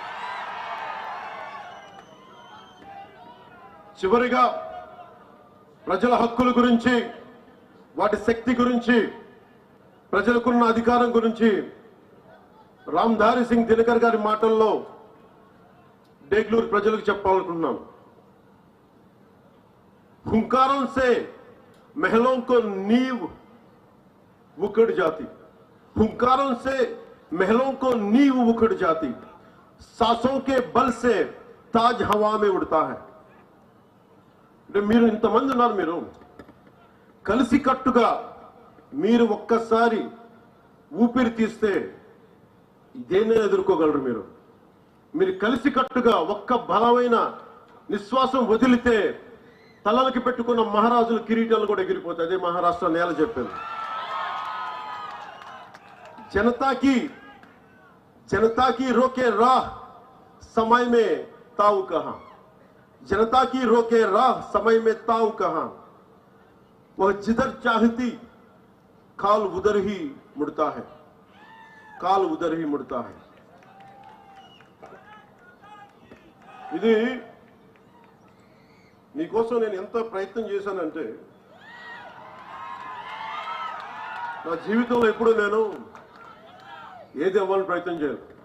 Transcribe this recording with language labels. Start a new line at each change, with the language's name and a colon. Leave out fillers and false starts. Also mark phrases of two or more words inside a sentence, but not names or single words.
Telugu: చివరిగా ప్రజల హక్కుల గురించి, వాటి శక్తి గురించి, ప్రజలకున్న అధికారం గురించి రామ్ధారి సింగ్ దినకర్ గారి మాటల్లో డేగ్లూరు ప్రజలకు చెప్పాలనుకున్నాం।
Hindi: हुंकारों से महलों को नींव उखड़ जाती, हुंकारों से महलों को नींव उखड़ जाती, सांसों के बल से ताज हवा में उड़ता है।
Telugu: మీరు ఇంతమంది ఉన్నారు, మీరు కలిసికట్టుగా మీరు ఒక్కసారి ఊపిరి తీస్తే ఇదేనే ఎదుర్కోగలరు। మీరు కలిసికట్టుగా ఒక్క బలమైన నిశ్వాసం వదిలితే తలలకి పెట్టుకున్న మహారాజుల కిరీటాలు కూడా ఎగిరిపోతాయి। అదే మహారాష్ట్ర నేల చెప్పింది।
Hindi: जनता की रोके राह समय में ताऊ कहां, जनता की रोके राह समय में ताऊ कहां, वह जिधर चाहती काल उधर ही मुड़ता है, काल उधर ही मुड़ता है।
Telugu: ఇది మీకోసం నేను ఎంత ప్రయత్నం చేశానంటే, నా జీవితంలో ఎప్పుడు నేను ఏది అవ్వాలని ప్రయత్నం చేయను।